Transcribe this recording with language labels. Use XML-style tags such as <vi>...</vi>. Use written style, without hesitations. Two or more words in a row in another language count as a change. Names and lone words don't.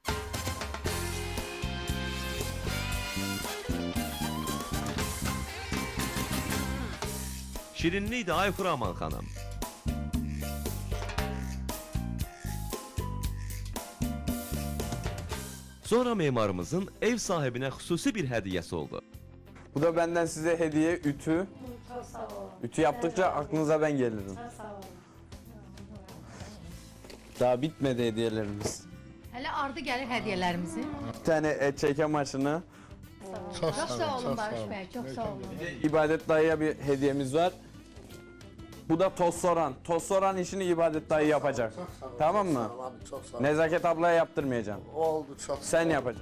<az>Şirinlikdir ay Xuraman xanım. Sonra memarımızın ev sahibinə xüsusi bir hədiyyəsi oldu.</az> <tr>Bu da benden size hediye ütü.</tr> <az>Çox sağ olun.</az> <tr>Ütü yaptıkça aklınıza ben gelirim.</tr> <az>Çox sağ olun.</az> <tr>Daha bitmedi hediyelerimiz.</tr> <az>Hələ ardı gəlir hədiyyələrimizin.</az> <tr>Bir tane et çeke maşını.</tr> <az>Çox Çox sağ olun Barış bəy, çox sağ olun.</az> <tr>İbadet dayıya bir hediyemiz var. Bu da toz soran. Toz soran işini İbadet dayı yapacak. Tamam mı? Çok sağ ol. Nezaket ablaya yaptırmayacağım. Oldu çok. Sen yapacaksın.</tr>